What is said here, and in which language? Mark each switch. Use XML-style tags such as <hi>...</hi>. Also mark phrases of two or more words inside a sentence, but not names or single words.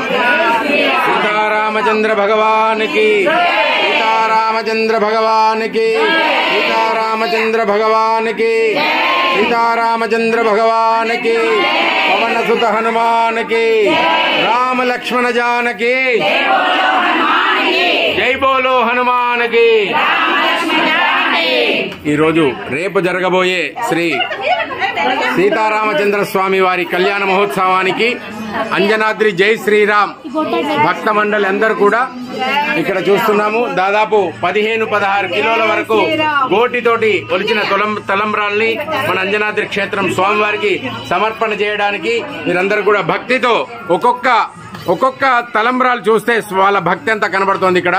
<hi>सीतारामचंद्र भगवान की, सीतारामचंद्र भगवान की, सीतारामचंद्र भगवान की, सीतारामचंद्र भगवान की, पवन सुत हनुमान की, राम लक्ष्मण जानकी, जय बोलो हनुमान की।</hi> <te>ఈ రోజు రేపు జరగబోయే శ్రీ సీతారామచంద్ర స్వామి వారి కళ్యాణ మహోత్సవానికి అంజనాద్రి జై శ్రీరామ్ భక్త మండలి అందరూ కూడా ఇక్కడ చూస్తున్నాము. దాదాపు 15-16 కిలోల వరకు గోటితోటి ఒలిచిన తలంబ్రాల్ని మన అంజనాద్రి క్షేత్రం స్వామివారికి సమర్పణ చేయడానికి మీరందరూ కూడా భక్తితో ఒక్కొక్క తలంబ్రాలు చూస్తే వాళ్ళ భక్తి అంతా కనబడుతోంది ఇక్కడ.</te>